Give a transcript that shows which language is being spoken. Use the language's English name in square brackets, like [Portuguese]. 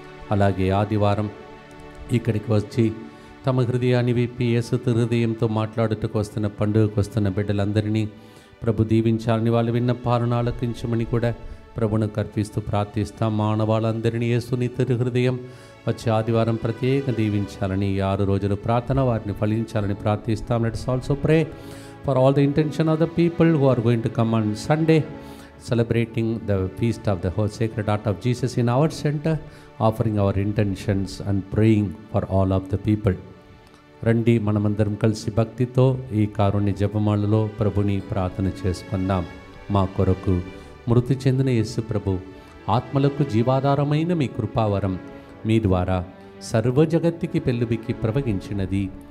[Telugu] అలాగే ఆదివారం ఇక్కడికి వచ్చి తమ హృదయాన్ని విప్పి యేసు హృదయంతో మాట్లాడుటకు వస్తున్న, పండుగకు వస్తున్న బిడ్డలందరినీ ప్రభు దీవించాలని, వాళ్ళు విన్న పాలన ఆలకించమని కూడా ప్రభువును అర్పిస్తూ ప్రార్థిస్తాం. మానవాళ్ళందరినీ యేసుని తిరు హృదయం వచ్చే ఆదివారం ప్రత్యేక దీవించాలని, 6 రోజులు ప్రార్థన వారిని ఫలించాలని ప్రార్థిస్తాం. [English] Let's also pray for all the intention of the people who are going to come on Sunday celebrating the feast of the whole Sacred Heart of Jesus in our center, offering our intentions and praying for all of the people. [Telugu] రండి మనమందరం కలిసి భక్తితో ఈ కారుణ్య జపమాలలో ప్రభుని ప్రార్థన చేసుకుందాం. మా కొరకు మృతి చెందిన యేసు ప్రభు ఆత్మలకు జీవాధారమైన మీ కృపావరం మీ ద్వారా సర్వజగత్తికి పెళ్ళుబికి ప్రవహించినది.